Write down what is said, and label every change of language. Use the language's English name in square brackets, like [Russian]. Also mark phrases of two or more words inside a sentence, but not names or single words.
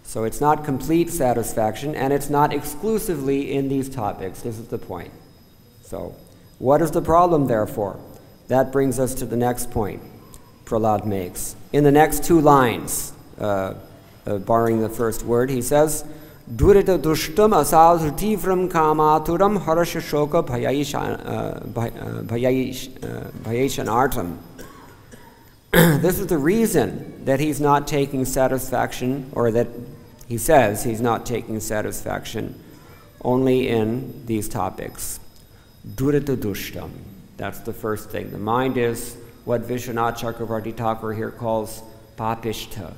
[English] So it's not complete satisfaction, and it's not exclusively in these topics. This is the point. So what is the problem, therefore? That brings us to the next point Prahlad makes. In the next two lines, barring the first word, he says, [Sanskrit] दुरित दुष्टम् असाधु तीव्रम् कामातुरम् हर्ष शोक भयेषणार्तम्. [English] This is the reason that he's not taking satisfaction, or that he says he's not taking satisfaction only in these topics. [Sanskrit] दुरित दुष्टम्. [English] That's the first thing. The mind is what Vishwanath Chakravarti Thakur here calls papishta.